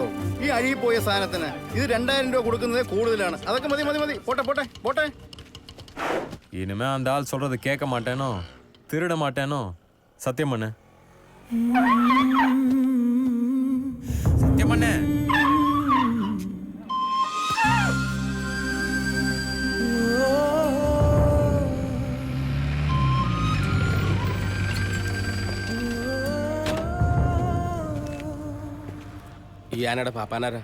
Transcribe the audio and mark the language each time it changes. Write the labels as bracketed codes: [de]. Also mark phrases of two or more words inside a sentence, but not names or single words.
[ml] ഈ അഴുകിപ്പോയ സാധനത്തിന് ഇത് 2000 രൂപ കൊടുക്കുന്നത് കൂടുതലാണ്. അതൊക്കെ മതി മതി മതി. പോട്ടെ പോട്ടെ പോട്ടെ. [ta] இனிமே அந்த ஆள் சொல்றது கேட்க மாட்டேனோ, திருட மாட்டேனோ. சத்தியம் பண்ணு. சத்தியம் பண்ணு. [ml] ഈ ആനയുടെ പാപ്പാനാരാ?